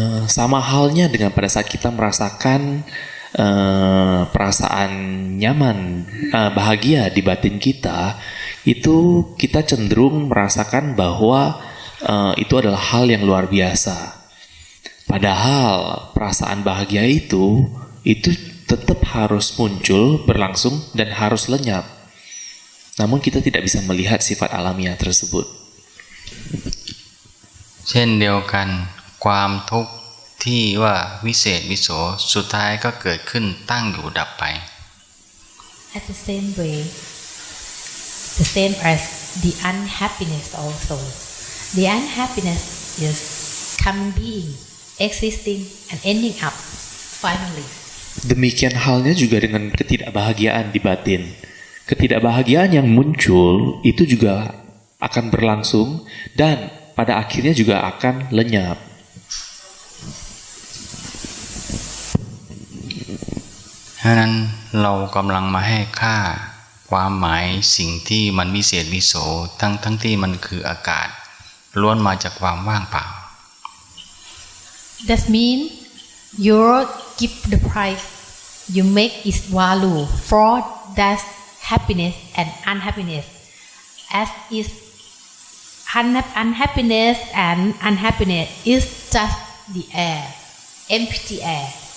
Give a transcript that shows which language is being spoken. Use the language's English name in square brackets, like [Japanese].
[Indonesian] Sama halnya dengan pada saat kita merasakan perasaan nyaman, bahagia di batin kita, itu kita cenderung merasakan bahwa itu adalah hal yang luar biasa. Padahal perasaan bahagia itu tetap harus muncul, berlangsung, dan harus lenyap. Namun kita tidak bisa melihat sifat alamiah tersebut. [Thai] เช่นเดียวกันความทุกข์ที่ว่าวิเศษวิโสสุดท้ายก็เกิดขึ้นตั้งอยู่ดับไป [English] At the same way, the same as the unhappiness also. The unhappiness is coming, being, existing, and ending up finally. [Indonesian] Demikian halnya juga dengan ketidakbahagiaan di batin. Ketidakbahagiaan yang muncul itu juga akan berlangsung dan pada akhirnya juga akan lenyap. [Thai] ฉะนั้นเรากำลังมาให้ค่าความหมายสิ่งที่มันวิเศษวิโสทั้งที่มันคืออากาศล้วนมาจากความว่างเปล่า [English] That means you give the price, you make its value for that happiness and unhappiness, as is unhappiness and unhappiness is just the air, empty air.